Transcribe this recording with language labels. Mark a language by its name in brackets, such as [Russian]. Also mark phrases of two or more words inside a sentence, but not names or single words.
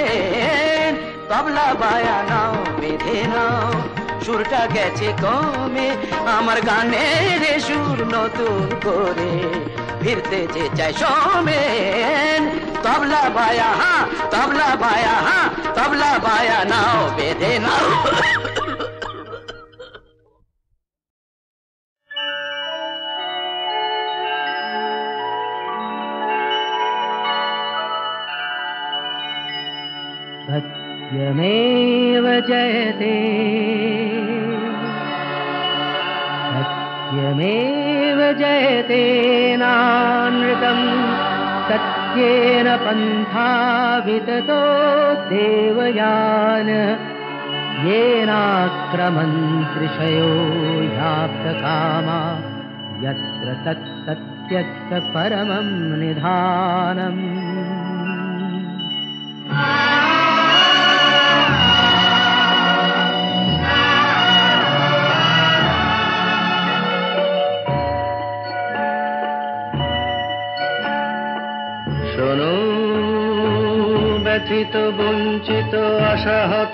[Bangla] তবলা বায়া নাও বেঁধে নাও, সুরটা গেছে কমে আমার গানের সুর নতুন করে ফিরতে যে চাই সমে। তবলা বায়া হ্যাঁ, তবলা বায়া হ্যাঁ, তবলা বায়া নাও বেঁধে নাও। [Sanskrit] सत्यमेव जयते, सत्यमेव जयते नानृतम्, सत्येन पन्था विततो देवयान, येनाक्रमन्त्रिषयो याप्तकामा, यत्र तत्सत्यस्य परमं निधानम्। [Bangla] শোনো ব্যথিত বঞ্চিত আশাহত